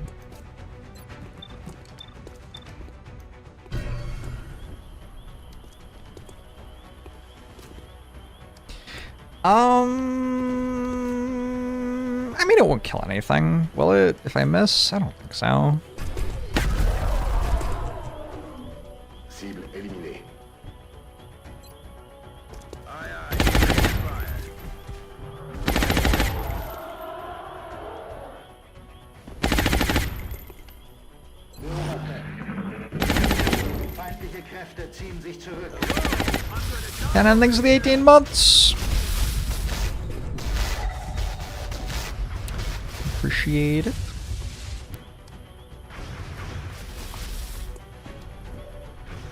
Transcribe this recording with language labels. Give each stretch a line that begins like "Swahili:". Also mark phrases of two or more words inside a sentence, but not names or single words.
English: I mean, it won't kill anything, will it? If I miss? I don't think so.
French: Cible éliminée.
English: Aye, aye.
German: Feindliche Kräfte ziehen sich zurück.
English: And endings of the 18 months. Appreciate it.